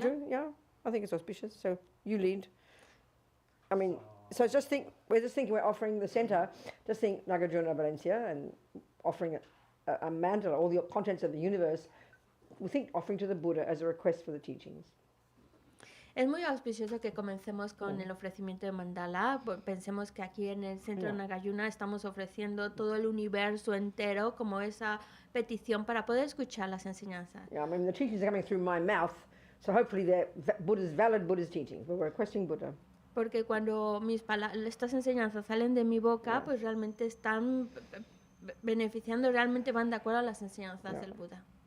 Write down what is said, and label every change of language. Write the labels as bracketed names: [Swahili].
[English] do? Yeah. I think it's auspicious. So you lead. I mean, so we're just thinking we're offering the centre, just think Nagarjuna Valencia and offering a mandala, all the contents of the universe, we think offering to the Buddha as a request for the teachings. [Spanish] Es muy auspicioso que comencemos con el ofrecimiento de mandala. Pensemos que aquí en el Centro Nagarjuna estamos ofreciendo todo el universo entero como esa petición para poder escuchar las enseñanzas. [English] Yeah, I mean, the teachings are coming through my mouth, so hopefully they're valid Buddha's teachings, but we're requesting Buddha. [Spanish] Porque cuando estas enseñanzas salen de mi boca, pues realmente están beneficiando, realmente van de acuerdo a las enseñanzas del Buda.